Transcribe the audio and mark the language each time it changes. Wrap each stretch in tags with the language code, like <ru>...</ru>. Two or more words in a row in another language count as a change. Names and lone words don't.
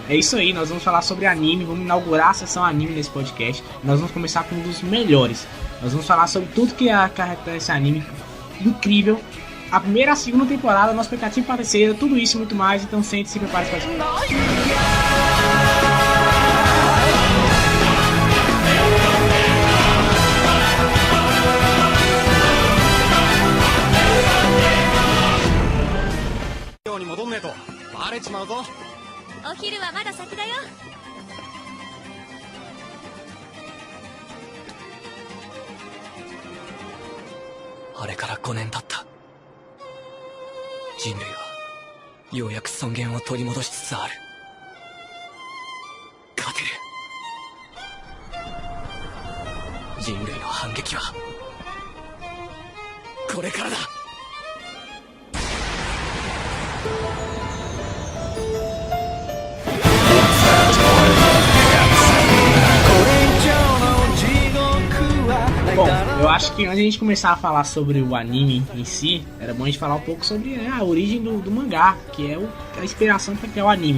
<pt>É isso aí, nós vamos falar sobre anime, vamos inaugurar a sessão anime nesse podcast. Nós vamos começar com um dos melhores. Nós vamos falar sobre tudo que carrega esse anime incrível. A primeira e a segunda temporada, nossa expectativa para a terceira, tudo isso e muito mais. Então sente-se e prepare-se para isso.</pt> <ja>お昼はまだ先だよ。あれから5年経った。人類はようやく尊厳を取り戻しつつある。勝てる。人類の反撃はこれからだ。</ja> <pt>Bom, eu acho que antes de a gente começar a falar sobre o anime em si, era bom a gente falar um pouco sobre a origem do mangá, que é a inspiração para criar o anime.</pt>